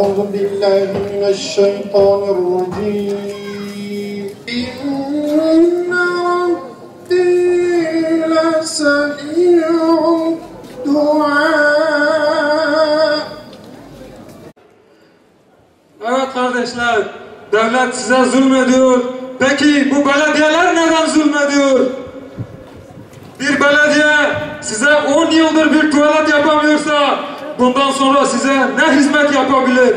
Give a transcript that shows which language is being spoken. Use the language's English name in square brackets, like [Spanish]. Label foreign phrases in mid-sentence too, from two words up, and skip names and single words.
[Arabic] بالله من الشيطان الرجيم إن ربي لسميع الدعاء. [Turkish] Evet kardeşler, devlet size zulmediyor. Peki bu belediyeler neden zulmediyor? Bir belediye size 10 yıldır bir tuvalet yapamıyorsa bundan sonra size ne hizmet yapabilir?